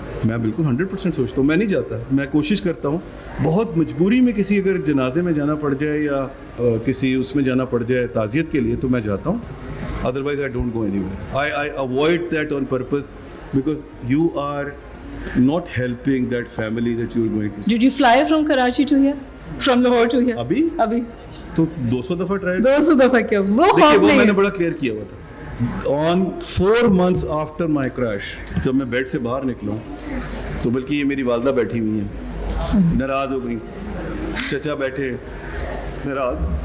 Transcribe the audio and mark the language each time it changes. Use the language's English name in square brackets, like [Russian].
[Urdu] میں بالکل 100% سوچتا ہوں. میں نہیں جاتا, میں کوشش کرتا ہوں بہت مجبوری میں کسی اگر جنازے میں جانا پڑ جائے یا کسی اس میں جانا پڑ جائے تعزیت کے لیے تو میں جاتا ہوں. [English] Otherwise, I don't go anywhere. I avoid that on purpose because you are not helping that family that you are going to see. Did you fly from Karachi to here? From Lahore to here? ابھی [Urdu] تو 200 دفعہ try 200 دفعہ کیا وہ خوف نہیں. وہ میں نے بڑا کلیئر کیا ہوا تھا. [English] On 4 months after my crash, [Urdu] جب میں بیڈ سے باہر نکلا تو بلکہ یہ میری والدہ بیٹھی ہوئی ہیں, ناراض ہو گئی, چچا بیٹھے ناراض.